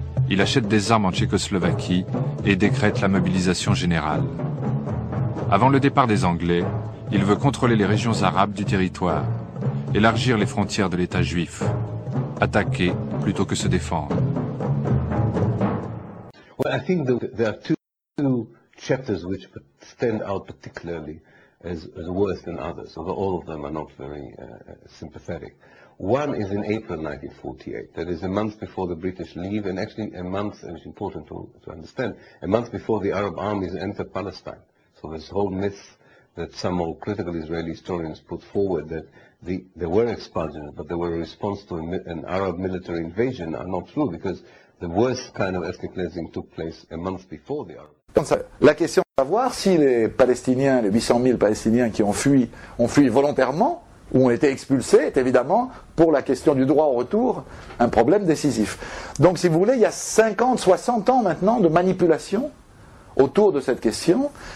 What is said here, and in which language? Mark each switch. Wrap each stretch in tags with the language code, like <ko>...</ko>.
<fr>Il achète des armes en Tchécoslovaquie et décrète la mobilisation générale. Avant le départ des Anglais, il veut contrôler les régions arabes du territoire, élargir les frontières de l'État juif, attaquer plutôt que se défendre.</fr> <en>Well, I think there are two chapters which stand out particularly as worse than others, although all of them are not very sympathetic. One is in April 1948, that is a month before the British leave, and actually a month, and it's important to understand, a month before the Arab armies enter Palestine. So this whole myth that some more critical Israeli historians put forward, that there were expulsions, but they were a response to an Arab military invasion, are not true, because the worst kind of ethnic cleansing took place a month before the Arab.</en> <fr>La question est de savoir si les Palestiniens, les 800 000 Palestiniens qui ont fui volontairement, où ont été expulsés, est évidemment, pour la question du droit au retour, un problème décisif. Donc, si vous voulez, il y a 50, 60 ans maintenant de manipulation autour de cette question.</fr>